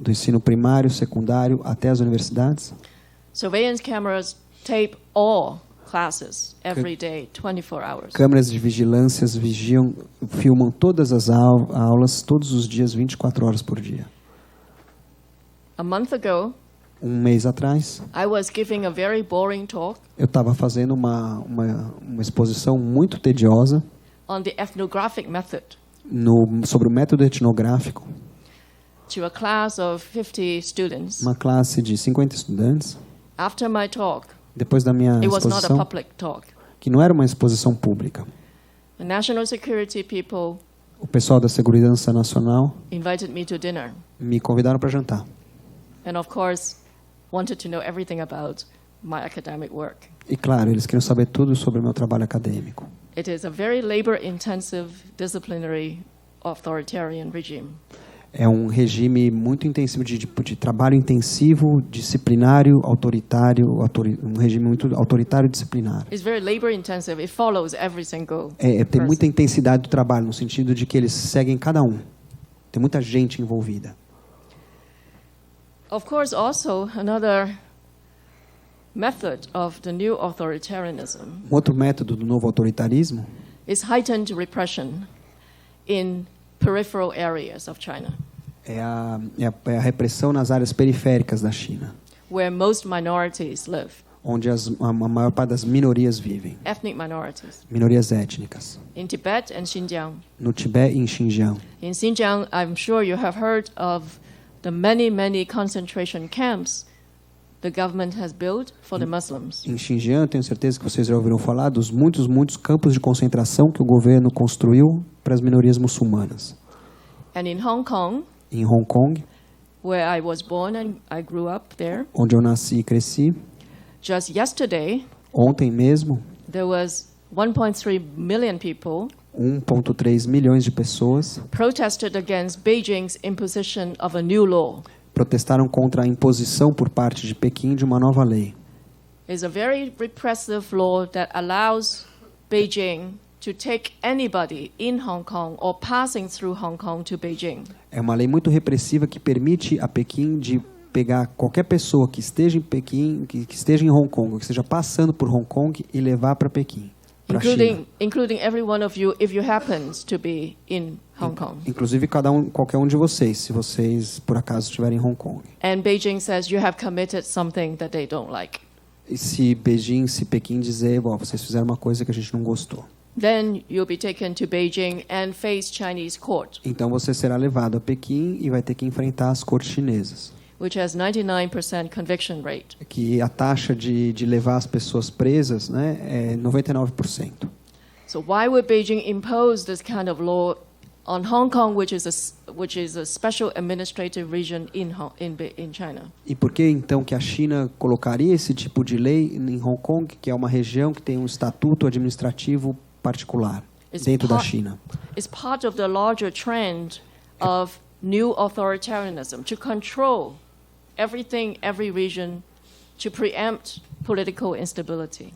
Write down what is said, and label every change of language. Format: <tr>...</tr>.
<pt>do ensino primário, secundário até as universidades,</pt> <en>surveillance cameras tape all classes every day, 24 hours.</en> <pt>Câmeras de vigilância filmam todas as aulas todos os dias, 24 horas por dia.</pt> <en>A month ago,</en> <pt>mês atrás,</pt> <en>I was giving a very boring talk.</en> <pt>Eu estava fazendo uma exposição muito tediosa</pt> <en>on the ethnographic method.</en> <pt>Sobre o método etnográfico.</pt> <en>To a class of 50 students.</en> <pt>Uma classe de 50 estudantes.</pt> <en>After my talk,</en> <pt>depois da minha</pt> <en>it was</en> <pt>exposição,</pt> <en>not a public talk.</en> <pt>Que não era uma exposição pública.</pt> <en>The national security people,</en> <pt>o pessoal da Segurança Nacional,</pt> <en>invited me to dinner.</en> <pt>Me convidaram para jantar.</pt> <en>And of course, wanted to know everything about my academic work.</en> <pt>E claro, eles queriam saber tudo sobre o meu trabalho acadêmico.</pt> <en>It is a very labor-intensive, disciplinary, authoritarian regime.</en> <pt>É regime muito intensivo de trabalho intensivo, disciplinário, autoritário, um regime muito autoritário e disciplinário.</pt> <en>It's very labor-intensive. It follows every single</en> <pt>tem muita intensidade do trabalho no sentido de que eles seguem cada um. Tem muita gente envolvida.</pt> <en>Of course, also another method of the new authoritarianism.</en> <pt>Outro método do novo autoritarismo</pt> <en>is heightened repression in peripheral areas of China.</en> <pt>É a repressão nas áreas periféricas da China.</pt> <en>Where most minorities live.</en> <pt>onde a maior parte das minorias vivem.</pt> <en>ethnic minorities.</en> <pt>Minorias étnicas.</pt> <en>In Tibet and Xinjiang.</en> <pt>No Tibete e em Xinjiang.</pt> <en>In Xinjiang, I'm sure you have heard of the many, many concentration camps the government has built for the Muslims.</en> <pt>Em Xinjiang, tenho certeza que vocês já ouviram falar dos muitos campos de concentração que o governo construiu para as minorias muçulmanas.</pt> <en>And in Hong Kong,</en> <pt>Em Hong Kong,</pt> <en>where I was born and I grew up there,</en> <pt>onde eu nasci e cresci,</pt> <en>just yesterday,</en> <pt>ontem mesmo,</pt> <en>there was 1.3 million people</en> <pt>1,3 milhões de pessoas</pt> <en>protested against Beijing's imposition of a new law.</en> <pt>protestaram contra a imposição por parte de Pequim de uma nova lei.</pt> <en>It's a very repressive law that allows Beijing to take anybody in Hong Kong or passing through Hong Kong to Beijing.</en> <pt>É uma lei muito repressiva que permite a Pequim de pegar qualquer pessoa que esteja em Pequim, que esteja em Hong Kong, que esteja passando por Hong Kong e levar para Pequim, para China.</pt> <en>Including every one of you if you happens to be in Hong Kong.</en> <pt>Inclusive qualquer um de vocês, se vocês por acaso estiverem em Hong Kong.</pt> <en>And Beijing says you have committed something that they don't like.</en> <pt>E se Pequim dizer, bom, vocês fizeram uma coisa que a gente não gostou.</pt> <en>Then you'll be taken to Beijing and face Chinese court,</en> <pt>Então você será levado a Pequim e vai ter que enfrentar as cortes chinesas.</pt> <en>which has 99% conviction rate.</en> <pt>Que a taxa de levar as pessoas presas, né, é 99%.</pt> <en>So why would Beijing impose this kind of law on Hong Kong, which is a special administrative region in China?</en> <pt>E por que então que a China colocaria esse tipo de lei em Hong Kong, que é uma região que tem um estatuto administrativo particular dentro da China?</pt> <en>It's part of the larger trend of new authoritarianism to control everything, every region, to preempt political instability.</en>